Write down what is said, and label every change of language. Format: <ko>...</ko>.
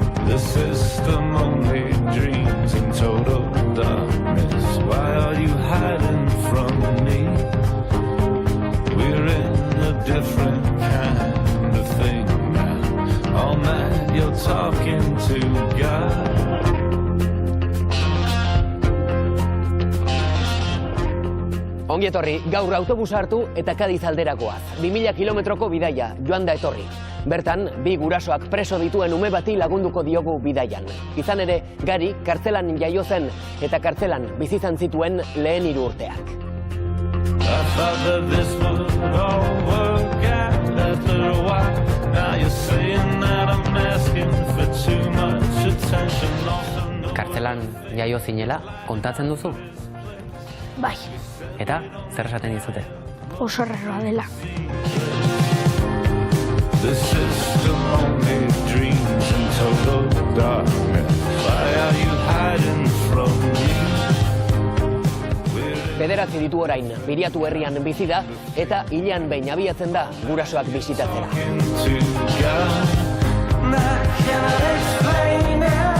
<en>The system only dreams in total darkness. Why are you hiding from me? We're in a different kind of thing now. All night you're talking to God.</en> <eu>Ongi etorri, gaur autobusa hartu eta Kadiz alderakoaz. 2000 kilometroko bidaia, joan da etorri. Bertan, bi gurasoak preso dituen ume bati lagunduko diogu bidaian. Izan ere, Gari kartzelan jaio zen eta kartzelan bizi izan zituen lehen 3 urteak.</eu> <en>I thought that this would all work out after a while. Now you're saying that I'm asking for too much attention.</en> <eu>Kartzelan jaio zinela, kontatzen duzu? Bai, Eta, zer esaten dizute? oso erraroa dela.</eu> <en>The system only dreams in total darkness. Why are you hiding from me?</en> <eu>Bederatzi ditu orain, Biriatu herrian bizi da eta hilean behin abiatzen da gurasoak bisitatzera.</eu> <en>To God, and I cannot explain it.</en>